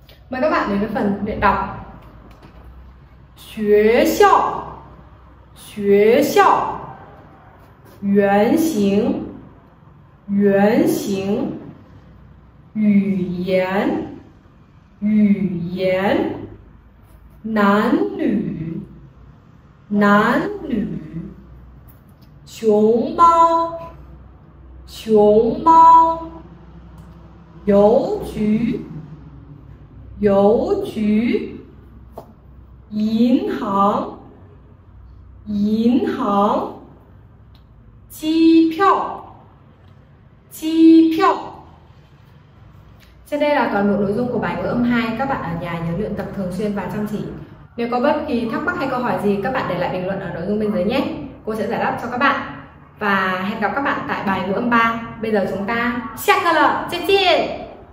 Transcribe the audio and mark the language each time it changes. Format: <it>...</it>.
<vi>Mời các bạn đến với phần luyện đọc.</vi> <zh>学校，学校，圆形，圆形，语言，语言，男女，男女，熊猫，熊猫，邮局，邮局，银行，银行，机票，机票.</zh> <vi>Trên đây là toàn bộ nội dung của bài ngữ âm 2. Các bạn ở nhà nhớ luyện tập thường xuyên và chăm chỉ. Nếu có bất kỳ thắc mắc hay câu hỏi gì, các bạn để lại bình luận ở nội dung bên dưới nhé. Cô sẽ giải đáp cho các bạn. Và hẹn gặp các bạn tại bài ngữ âm 3. Bây giờ chúng ta</vi> <zh>下课了，再见。</zh>